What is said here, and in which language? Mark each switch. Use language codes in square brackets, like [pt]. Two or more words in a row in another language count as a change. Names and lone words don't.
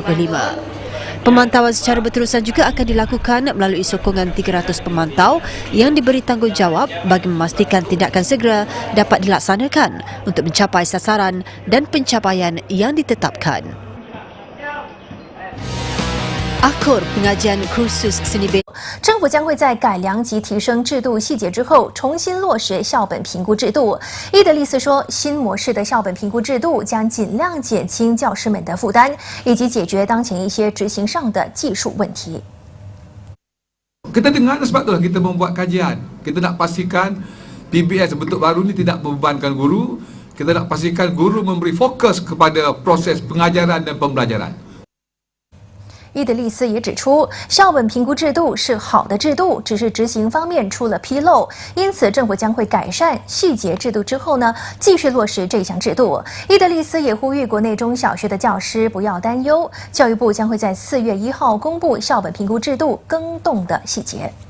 [ms] Pemantauan secara berterusan juga akan dilakukan melalui sokongan 300 pemantau yang diberi tanggungjawab bagi memastikan tindakan segera dapat dilaksanakan untuk mencapai sasaran dan pencapaian yang ditetapkan. Akur pengajian kursus seni bela [zh] 政府将会在改良及提升制度细节之后，重新落实校本评估制度。伊德利斯说，新模式的校本评估制度将尽量减轻教师们的负担，以及解决当前一些执行上的技术问题。 [ms] Kita dengar sebab itulah kita membuat kajian. Kita nak pastikan PBS bentuk baru ni tidak membebankan guru. Kita nak pastikan guru memberi fokus kepada proses pengajaran dan pembelajaran. [zh] 伊德利斯也指出，校本评估制度是好的制度，只是执行方面出了纰漏，因此政府将会改善细节制度之后呢，继续落实这项制度。伊德利斯也呼吁国内中小学的教师不要担忧，教育部将会在4月1号公布校本评估制度更动的细节。